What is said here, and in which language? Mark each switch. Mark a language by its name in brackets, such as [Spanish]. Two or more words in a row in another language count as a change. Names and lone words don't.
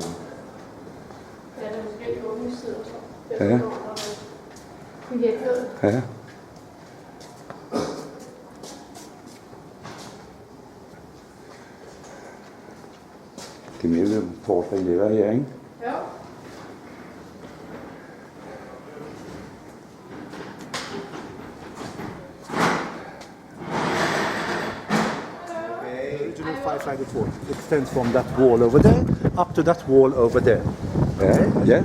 [Danish] Ja, der er måske åbne sider. Ja. Ja. Det er mere fortræk lever her, ikke? Ja. [English] Five-sided fort extends from that wall over there up to that wall over there. Yeah, yeah.